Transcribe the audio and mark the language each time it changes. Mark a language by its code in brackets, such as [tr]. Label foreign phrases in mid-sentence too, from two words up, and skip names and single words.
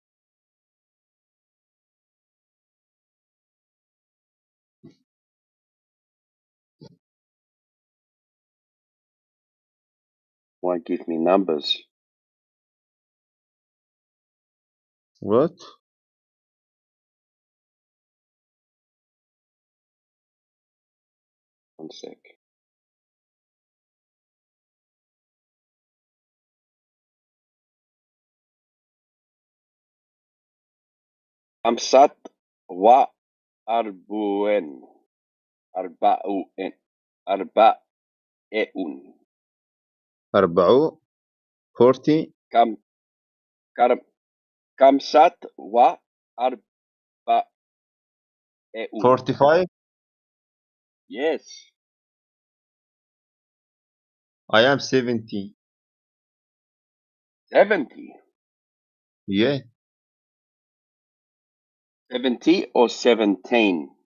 [en] Why give me numbers? What? One sec. [ar] خمسة وأربعين. أربعين. أربعين. [en] 40. [ar] كم خمسة وأربعين. [en] 45. Yes. I am 70. 70. Yeah. 70 or 17?